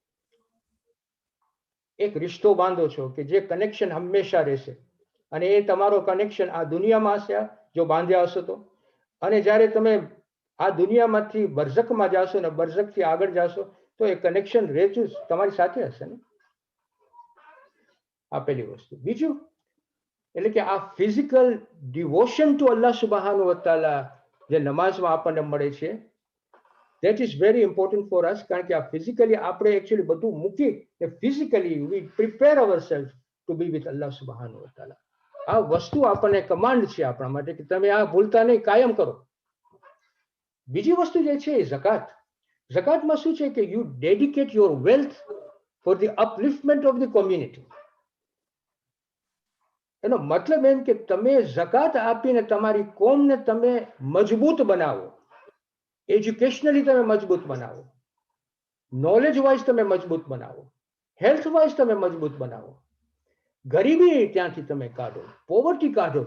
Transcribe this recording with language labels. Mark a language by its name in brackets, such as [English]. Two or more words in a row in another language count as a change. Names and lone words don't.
[Gujarati] એક રિશ્તો બાંધો છો કે જે કનેક્શન હંમેશા રહેશે અને એ તમારો કનેક્શન આ દુનિયામાં હશે જો બાંધ્યા હશો તો, અને જ્યારે તમે આ દુનિયામાંથી બરઝખમાં જાશો ને બરઝખથી આગળ જાશો તો એ કનેક્શન રહેતું તમારી સાથે હશે ને. આ પહેલી વસ્તુ. બીજું એટલે કે આ [English] physical devotion to [Arabic] الله سبحانه وتعالى [Gujarati] જે નમાઝમાં આપણને મળે છે, [English] that is very important for us. [Gujarati] કારણ કે આ ફિઝિકલી આપણે એકચ્યુઅલી બધું મૂકી ફિઝિકલી [English] we prepare ourselves to be with [Arabic] الله سبحانه وتعالى. [Gujarati] આ વસ્તુ આપણને કમાન્ડ છે આપણા માટે કે તમે આ ભૂલતા નહીં, કાયમ કરો. બીજી વસ્તુ જે છે એ ઝકાત. ઝકાતમાં શું છે કે [English] you dedicate your wealth for the upliftment of the community. [Gujarati] એનો મતલબ એમ કે તમે ઝકાત આપીને તમારી કોમને તમે મજબૂત બનાવો, એજ્યુકેશનલી તમે મજબૂત બનાવો, [English] knowledge wise [Gujarati] તમે મજબૂત બનાવો, [English] health wise [Gujarati] તમે મજબૂત બનાવો, ગરીબી ત્યાંથી તમે કાઢો, પોવર્ટી કાઢો.